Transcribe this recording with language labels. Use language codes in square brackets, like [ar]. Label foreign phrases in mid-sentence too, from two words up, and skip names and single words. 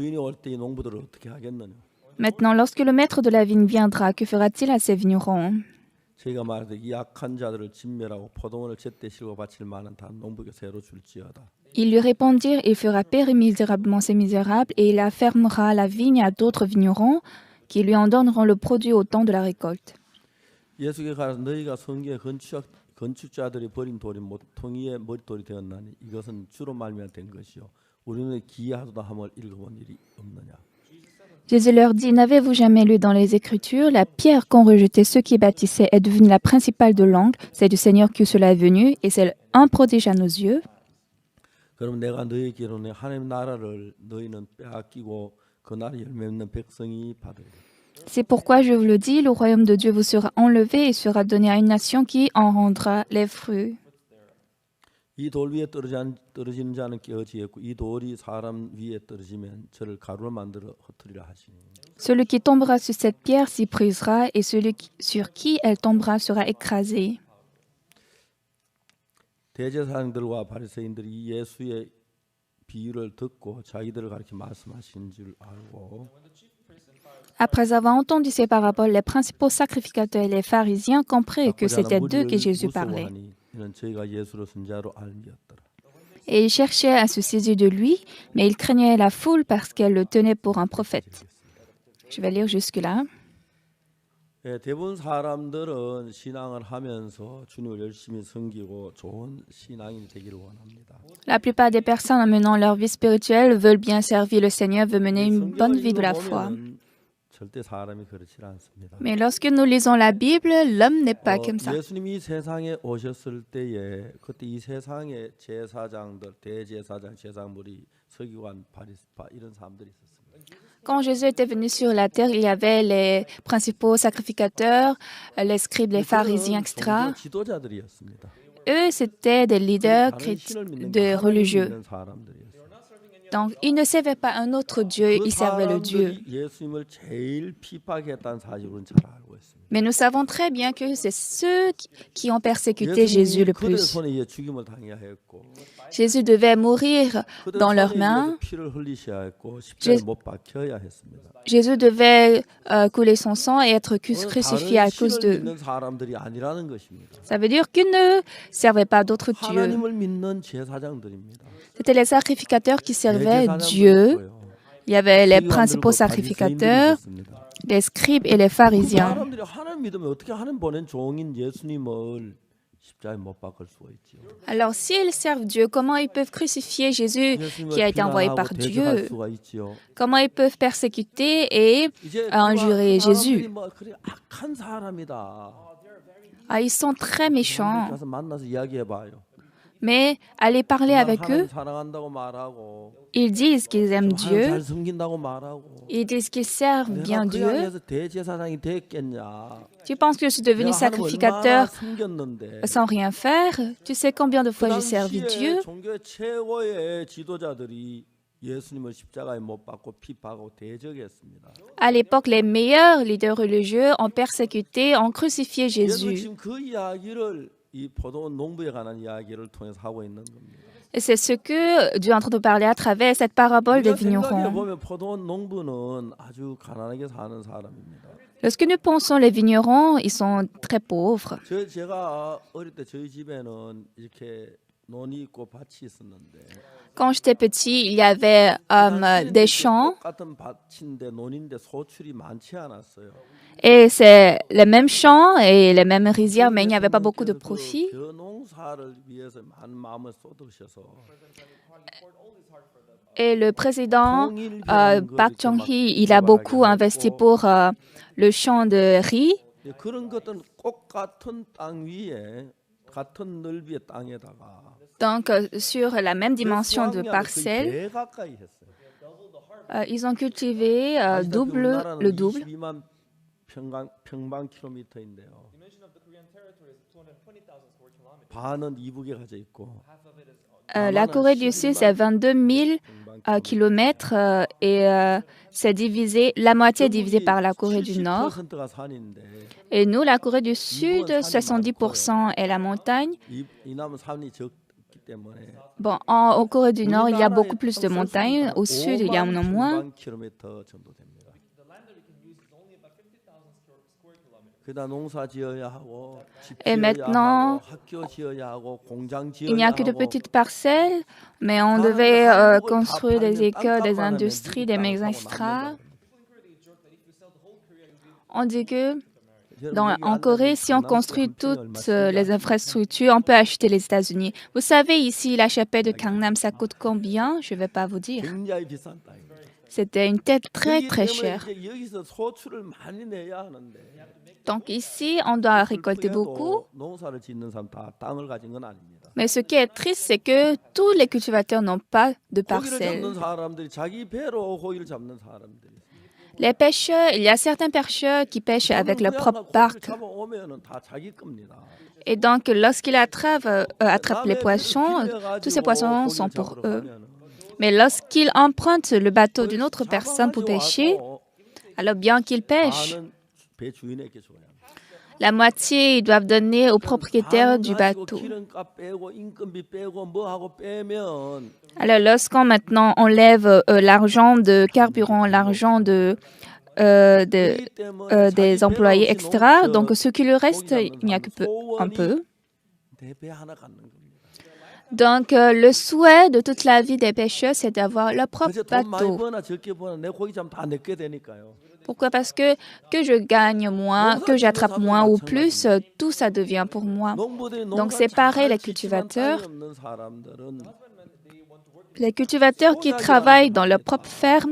[fr] Maintenant, lorsque le maître de la vigne viendra, que fera-t-il à ces vignerons? Ils lui répondirent, il fera périr misérablement ces misérables et il affermera la vigne à d'autres vignerons qui lui en donneront le produit au temps de la récolte. [ko] 건축자들이 버린 돌이 모퉁이의 머릿돌이 되었나니 이것은 주로 말미암아 된 것이요 우리는 기하도다 함을 읽어본 일이 없느냐. [fr] Jésus leur dit, n'avez-vous jamais lu dans les Écritures, la pierre qu'ont rejetée ceux qui bâtissaient est devenue la principale de l'angle, c'est du Seigneur que cela est venu, et c'est un prodige à nos yeux. [ko] 그럼 내가 너희에게로는 하나님 나라를 너희는 빼앗기고 그 나라 열매 없는 백성이 받으리라. [fr] C'est pourquoi je vous le dis, le royaume de Dieu vous sera enlevé et sera donné à une nation qui en rendra les fruits. [ko] 이 돌 위에 떨어지는 자는 깨어지겠고 이 돌이 사람 위에 떨어지면 저를 가루로 만들어 흩으리라 하시니. [fr] Celui qui tombera sur cette pierre s'y brisera et celui sur qui elle tombera sera écrasé. [ko] 대제사장들과 바리새인들이 예수의 비유를 듣고 자기들을 가리켜 말씀하신 줄 알고 [fr] Après avoir entendu ces paraboles, les principaux sacrificateurs et les pharisiens comprirent que c'était d'eux que Jésus parlait. Et ils cherchaient à se saisir de lui, mais ils craignaient la foule parce qu'elle le tenait pour un prophète. Je vais lire jusque-là. [ko] 대부분 사람들은 신앙을 하면서 주님을 열심히 섬기고 좋은 신앙인이 되기를 원합니다. [fr] La plupart des personnes en menant leur vie spirituelle veulent bien servir le Seigneur, veulent mener une bonne vie de la foi. [ko] 절대 사람이 그렇지 않습니다. [fr] Mais lorsque nous lisons la Bible, l'homme n'est pas comme ça. [ko] 예수님이 세상에 오셨을 때에 그때 이 세상의 제사장들, 대제사장, 제사장물이 서기관, 바리새파 이런 사람들이 있었습니다. [fr] Quand Jésus était venu sur la terre, il y avait les principaux sacrificateurs, les scribes, les pharisiens, etc. Eux, c'était des leaders de religieux. Donc, ils ne servaient pas un autre Dieu, [ko] 그 [fr] ils servaient le Dieu. [ko] 사람들이 예수님을 제일 피박했다는 사실을 우리는 잘 알고 있습니다. [fr] Mais nous savons très bien que c'est ceux qui ont persécuté Jésus [ko] 예수님이 [fr] le [ko] 그들의 [fr] plus. [ko] 손에 의해 죽임을 당해야 했고 [fr] Jésus devait mourir [ko] 그들 [fr] dans leurs [ko] 손에 [fr] mains. [ko] 의해서 피를 흘리셔야 했고 십자가에 [fr] Jésus- [ko] 못 박혀야 했습니다. [fr] Jésus devait couler son sang et être [ko] 그건 [fr] crucifié à [ko] 다른 [fr] cause [ko] 신을 [fr] d'eux. [ko] 믿는 사람들이 아니라는 것입니다. [fr] Ça veut dire qu'ils ne servaient pas d'autres dieux. [ko] 하나님을 믿는 제사장들입니다. [fr] C'était les sacrificateurs qui servaient [ko] 대제사장도 [fr] Dieu. [ko] 있고요. [fr] Il y avait les [ko] 세금 [fr] principaux [ko] 만들고 [fr] sacrificateurs, [ko] 바리새인들이 있었습니다. [fr] les scribes et les [ko] 그 [fr] pharisiens. [ko] 사람들이 하나님 믿으면 어떻게 하나님 보낸 종인 예수님을 십자가에 못 박을 수가 있지요? [fr] Alors, s'ils servent Dieu, comment ils peuvent crucifier Jésus qui a été envoyé par [ko] 비난하고 대적할 [fr] Dieu? [ko] 수가 있지요. [fr] Comment ils peuvent persécuter et [ko] 이제 [fr] injurer [ko] 그 [fr] Jésus? [ko] 사람들이 뭐 그래 악한 사람이다. [fr] Ah, ils sont très méchants. [ko] 가서 만나서 이야기해봐요. [fr] Mais allez parler avec [ko] 하나님 [fr] eux. [ko] 사랑한다고 말하고 [fr] Ils disent qu'ils aiment [ko] 하나님 [fr] Dieu. [ko] 잘 섬긴다고 말하고 [fr] Ils disent qu'ils servent [ko] 내가 [fr] bien [ko] 그 [fr] Dieu. [ko] 안에서 대제사장이 됐겠냐? [fr] Tu penses que je suis devenu [ko] 내가 하나님 얼마나 [fr] sacrificateur [ko] 섬겼는데. [fr] sans rien faire? Tu sais combien de [ko] 그 [fr] fois j'ai servi [ko] 당시에 [fr] Dieu? [ko] 종교의 최고의 지도자들이 예수님을 십자가에 못 박고 핍박하고 대적했습니다. [fr] À l'époque, les meilleurs leaders religieux ont persécuté, ont crucifié [ko] 예수는 [fr] Jésus. [ko] 지금 그 이야기를 이 포도원 농부에 관한 이야기를 통해서 하고 있는 겁니다. [fr] Et c'est ce que Dieu est en train de parler à travers cette parabole des [ko] 우리가 생각해 [fr] vignerons. [ko] 보면 포도원 농부는 아주 가난하게 사는 사람입니다. [fr] Lorsque nous pensons les vignerons, ils sont très pauvres. [ko] 제가 어릴 때 저희 집에는 이렇게 논이 있고 밭이 있었는데 [fr] Quand j'étais petit, il y avait des champs [ko] 똑같은 밭인데 논인데 소출이 많지 않았어요. [fr] et c'est les mêmes champs et les mêmes rizières, mais il n'y avait pas beaucoup de profit. [ko] 그 농사를 위해서 많은 마음을 쏟으셔서 [fr] Et le président Park Chung-hee, il a beaucoup investi pour le champ de riz. [ko] 그런 것들은 꼭 같은 땅 위에 같은 넓이의 땅에다가 [fr] Donc, sur la même dimension de parcelle, [ko] 배 가까이 했어요. [fr] ils ont cultivé le double. [ko] 22만 평방 킬로미터인데요. 반은 이북에 가져 있고 [fr] La Corée du Sud, c'est 22 000 kilomètres et c'est divisé, la moitié est divisée par la Corée du Nord. [ko] 70%가 산인데 [fr] Et nous, la Corée du Sud, 70% est la montagne. [ko] 이 남은 산이 적기 때문에 [fr] Bon, en Corée du Nord, il y a beaucoup plus de montagnes. Au sud, il y en a moins. [ko] 킬로미터 정도 됩니다. 그다 농사 지어야 하고 집 [fr] Et [ko] 지어야 [fr] maintenant, [ko] 하고 학교 지어야 하고 공장 지어야 [fr] Il n'y a que de [ko] 하고 [fr] petites parcelles, mais on devait construire des écoles, des industries, des maisons, etc. On dit que en Corée, si on construit toutes les infrastructures, on peut acheter les États-Unis. Vous savez, ici, la chapelle de Gangnam, ça coûte combien? Je ne vais pas vous dire. [ko] 굉장히 비싼 땅이에요. [fr] C'était une tête très, [ko] 그렇기 [fr] très [ko] 때문에 [fr] chère. [ko] 이제 여기서 소출을 많이 내야 하는데 [fr] Donc ici, on doit récolter beaucoup. [ko] 농사를 짓는 사람 다 땅을 가진 건 아닙니다. [fr] Mais ce qui est triste, c'est que tous les cultivateurs n'ont pas de [ko] 고기를 [fr] parcelles. [ko] 잡는 사람들이 자기 배로 고기를 잡는 사람들이 [fr] Les pêcheurs, il y a certains pêcheurs qui pêchent avec leur propre barque. [ko] 잡아오면은 다 자기 겁니다. [fr] Et donc, lorsqu'ils attrapent les poissons, tous ces poissons sont pour eux. Mais lorsqu'ils empruntent le bateau d'une autre personne pour pêcher, alors bien qu'ils pêchent, [ko] 반은 배 주인에게 줘야 합니다. [fr] la moitié, ils doivent donner au propriétaire du bateau. [ko] 기름값 빼고 인건비 빼고 뭐 하고 빼면 [fr] Alors, lorsqu'on maintenant enlève l'argent de carburant, l'argent des employés, etc., donc ce qui lui reste, il n'y a que un peu. [ko] 내 배 하나 갖는 겁니다. [fr] Donc, le souhait de toute la vie des pêcheurs, c'est d'avoir leur propre [ko] 그래서 돈 많이 [fr] bateau. [ko] 버나 적게 버나 내 고기 잡으면 다 내게 되니까요. [fr] Pourquoi? Parce que je gagne moins, que j'attrape moins ou plus, tout ça devient pour moi. Donc c'est pareil les cultivateurs. Les cultivateurs qui travaillent dans leur propre ferme,